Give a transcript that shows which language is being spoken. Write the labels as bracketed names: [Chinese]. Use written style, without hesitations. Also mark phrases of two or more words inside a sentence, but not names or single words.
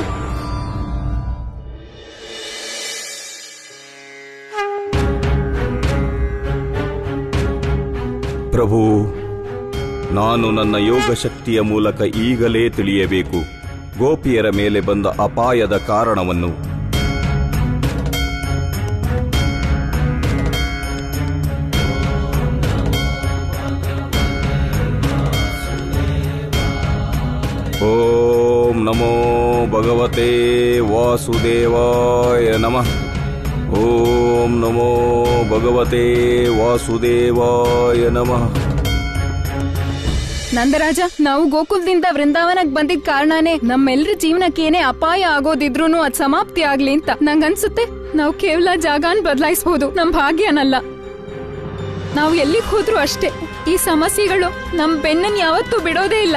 [Kannada] ಪ್ರಭು, ನಾನು ನನ್ನ ಯೋಗ ಶಕ್ತಿಯ ಮೂಲಕ ಈಗಲೇ ತಿಳಿಯಬೇಕು ಗೋಪಿಯರ ಮೇಲೆ ಬಂದ ಅಪಾಯದ ಕಾರಣವನ್ನು. [Sanskrit] ॐ नमो भगवते वासुदेवाय नमः. ॐ नमो भगवते वासुदेवाय नमः. [Kannada] ನಂದರಾಜ, ನಾವು ಗೋಕುಲದಿಂದ ವೃಂದಾವನಕ್ ಬಂದಿದ್ ಕಾರಣನೇ ನಮ್ಮೆಲ್ರ ಜೀವನಕ್ಕೆ ಏನೇ ಅಪಾಯ ಆಗೋದಿದ್ರೂನು ಅದ್ ಸಮಾಪ್ತಿ ಆಗ್ಲಿ ಅಂತ ನಂಗನ್ಸುತ್ತೆ. ನಾವು ಕೇವಲ ಜಾಗನ್ ಬದಲಾಯಿಸಬಹುದು, ನಮ್ ಭಾಗ್ಯನಲ್ಲ. ನಾವು ಎಲ್ಲಿಗ್ ಹೋದ್ರು ಅಷ್ಟೇ, ಈ ಸಮಸ್ಯೆಗಳು ನಮ್ ಬೆನ್ನನ್ ಯಾವತ್ತೂ ಬಿಡೋದೇ ಇಲ್ಲ.